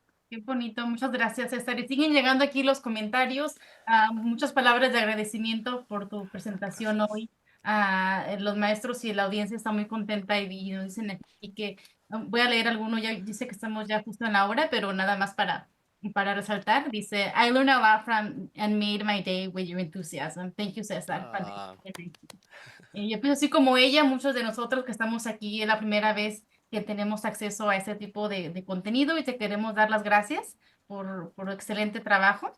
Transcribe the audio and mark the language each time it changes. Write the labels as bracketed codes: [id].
[es] Qué bonito, muchas gracias, César. Y siguen llegando aquí los comentarios, muchas palabras de agradecimiento por tu presentación Gracias. hoy. Los maestros y la audiencia está muy contenta y nos dicen aquí que voy a leer alguno, ya dice que estamos ya justo en la hora, pero nada más para resaltar. Dice, [en] I learned a lot from and made my day with your enthusiasm. Thank you, César. Ah, [es] Y yo pienso así como ella, muchos de nosotros que estamos aquí es la primera vez que tenemos acceso a este tipo de contenido y te queremos dar las gracias por excelente trabajo.